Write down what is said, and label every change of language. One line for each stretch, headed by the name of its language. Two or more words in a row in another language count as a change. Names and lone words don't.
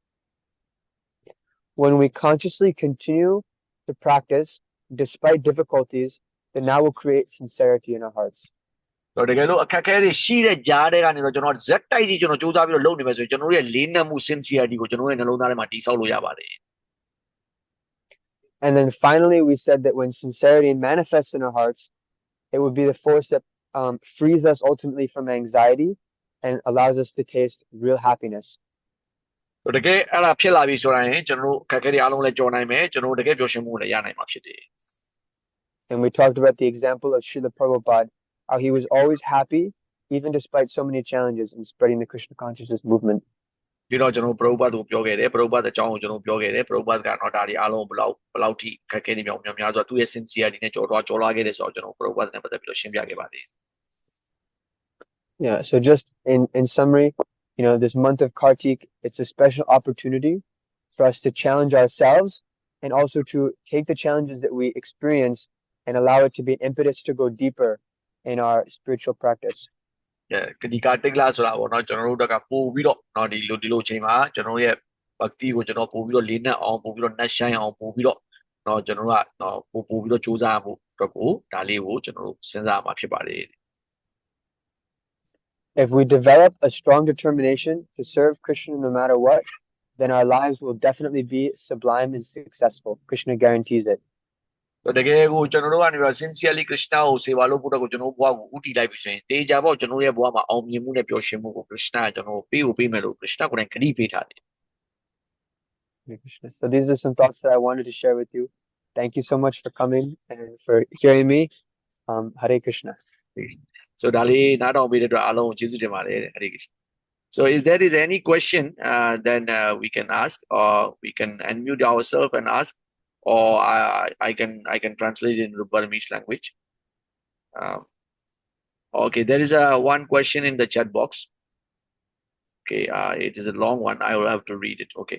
English: When we consciously continue to practice despite difficulties, then that will create sincerity in our hearts.
Burmese: တော့တကယ်လို့အခက်အခဲတွေရှိတဲ့ကြားတွေကနေတော့ကျွန်တော်ဇက်တိုက်ကြီးကျွန်တော်စူးစမ်းပြီးတော့လုပ်နေမယ်ဆိုရင်ကျွန်တော်ရဲ့လေးနက်မှု sincerity ကိုကျွန်တော်ရဲ့နှလုံးသားထဲမှာတည်ဆောက်လို့ရပါတယ်
English: And then finally, we said that when sincerity manifests in our hearts, it would be the force that frees us ultimately from anxiety and allows us to taste real happiness.
Burmese: တကယ်အဲ့ဒါဖြစ်လာပြီဆိုတာရင်ကျွန်တော်တို့အခက်အခဲတွေအားလုံးလည်းကြော်နိုင်မယ်ကျွန်တော်တို့တကယ်ပျော်ရွှင်မှုလည်းရနိုင်မှာဖြစ်တယ်
English: And we talked about the example of Srila Prabhupada, how he was always happy, even despite so many challenges in spreading the Krishna consciousness movement.
Burmese: ပြီးတော့ကျွန်တော်ပရိုပတ်ကိုပြောခဲ့တယ်ပရိုပတ်အကြောင်းကိုကျွန်တော်ပြောခဲ့တယ်ပရိုပတ်ကတော့ဒါတွေအားလုံးဘယ်လောက်ထိခက်ခဲနေမြောင်များဆိုတော့သူ့ရဲ့ sincerity နဲ့ကြော်လွှားခဲ့တယ်ဆိုတော့ကျွန်တော်ပရိုပတ်နဲ့ပတ်သက်ပြီးတော့ရှင်းပြခဲ့ပါတယ်
English: Yeah, so just in summary, this month of Kartik, it's a special opportunity for us to challenge ourselves and also to take the challenges that we experience and allow it to be an impetus to go deeper in our spiritual practice.
Burmese: ဒီကတိတ်လာဆိုတာပေါ့နော်ကျွန်တော်တို့ကပို့ပြီးတော့เนาะဒီလိုချိန်မှာကျွန်တော်ရဲ့ bhakti ကိုကျွန်တော်ပို့ပြီးတော့လေးနက်အောင်ပို့ပြီးတော့နှက်ဆိုင်အောင်ပို့ပြီးတော့เนาะကျွန်တော်တို့ကเนาะပို့ပြီးတော့စူးစမ်းမှုအတွက်ကိုဒါလေးကိုကျွန်တော်တို့စဉ်းစားမှာဖြစ်ပါတယ်
English: If we develop a strong determination to serve Krishna no matter what, then our lives will definitely be sublime and successful. Krishna guarantees it.
Burmese: တကယ်ကိုကျွန်တော်တို့ကနေပြီး sincerely Krishna ကိုစေပါလို့ပို့တော့ကိုကျွန်တော်ဘဝကိုဥတီလိုက်ပြီဆိုရင်တေချာပေါ့ကျွန်တော်ရဲ့ဘဝမှာအောင်မြင်မှုနဲ့ပျော်ရွှင်မှုကို Krishna ကကျွန်တော်ပေးမယ်လို့ Krishna ကိုယ်တိုင်ဂရုပေးထားတယ်
English: Hare Krishna. So these are some thoughts that I wanted to share with you. Thank you so much for coming and for hearing me. Hare Krishna.
Burmese: So ဒါလေးနားထောင်ပေးတဲ့အတွက်အားလုံးကိုကျေးဇူးတင်ပါတယ် Hare Krishna.
English: So is there any question then we can ask or we can unmute ourselves and ask or I can translate it into Burmese language. Okay, there is one question in the chat box. Okay, it is a long one. I will have to read it. Okay.